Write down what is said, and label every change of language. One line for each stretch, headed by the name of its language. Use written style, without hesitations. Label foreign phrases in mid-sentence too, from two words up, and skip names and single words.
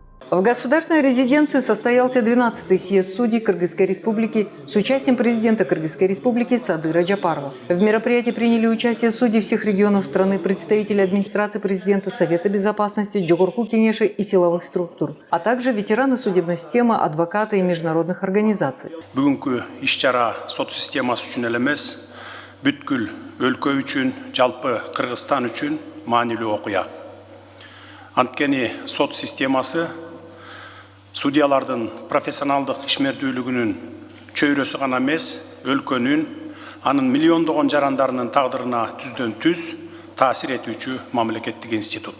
Russian: В государственной резиденции состоялся 12-й съезд судей Кыргызской республики с участием президента Кыргызской республики Садыра Джапарова. В мероприятии приняли участие судьи всех регионов страны, представители администрации президента, Совета безопасности, Джогорку Кенеши и силовых структур, а также ветераны судебной системы, адвокаты и международных организаций.
Kyrgyz: Бүгүнкү иш-чара сот системасы үчүн эле эмес, бүткүл өлкө үчүн, жалпы Кыргызстан үчүн маанилүү окуя. Анткени сот системасы судьялардын профессионалдык ишмердүүлүгүнүн чөйрөсү гана эмес, өлкөнүн, анын миллиондогон жарандарынын тагдырына түздөн түз таасир этүүчү мамлекеттик институт.